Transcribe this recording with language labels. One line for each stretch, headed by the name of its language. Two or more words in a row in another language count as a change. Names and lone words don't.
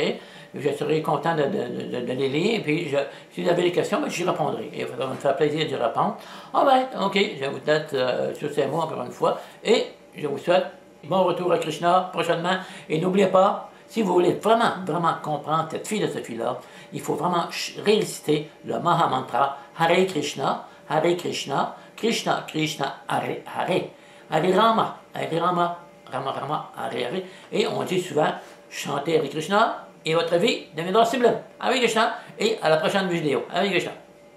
French: Je serai content de les lire. Et puis, si vous avez des questions, j'y répondrai. Et ça va me faire plaisir d'y répondre. Ok, je vous laisse sur ces mots encore une fois. Et je vous souhaite bon retour à Krishna prochainement. Et n'oubliez pas, si vous voulez vraiment, vraiment comprendre cette philosophie-là, il faut vraiment réciter le Mahamantra
Sanskrit: Hare Krishna, Krishna Krishna, Hare Hare, Hare Rama, Rama Rama, Hare Hare.
French: Et on dit souvent, chantez
Sanskrit: Hare Krishna
French: et votre vie deviendra sublime.
Sanskrit: Hare Krishna
French: et à la prochaine vidéo.
Sanskrit: Hare Krishna.